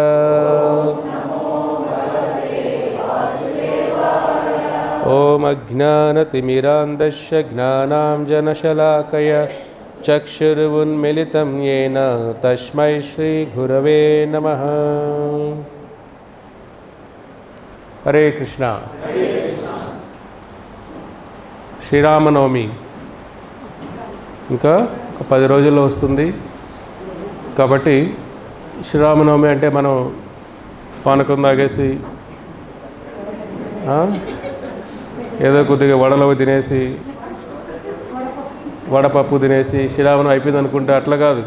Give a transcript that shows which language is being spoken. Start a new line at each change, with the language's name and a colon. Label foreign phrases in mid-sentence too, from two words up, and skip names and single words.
Sanskrit: ओम अज्ञानतिमिरान्धस्य ज्ञानाञ्जनशलाकया चक्षुरुन्मिलितं येन तस्मै श्रीगुरवे नमः। हरे कृष्णा।
Telugu: శ్రీరామనవమి ఇంకా 10 రోజుల్లో వస్తుంది కాబట్టి శ్రీరామనవమి అంటే మనం పానకం తాగేసి ఏదో కొద్దిగా వడలవి తినేసి వడపప్పు తినేసి శ్రీరామనవమి అయిపోయింది అనుకుంటే అట్లా కాదు.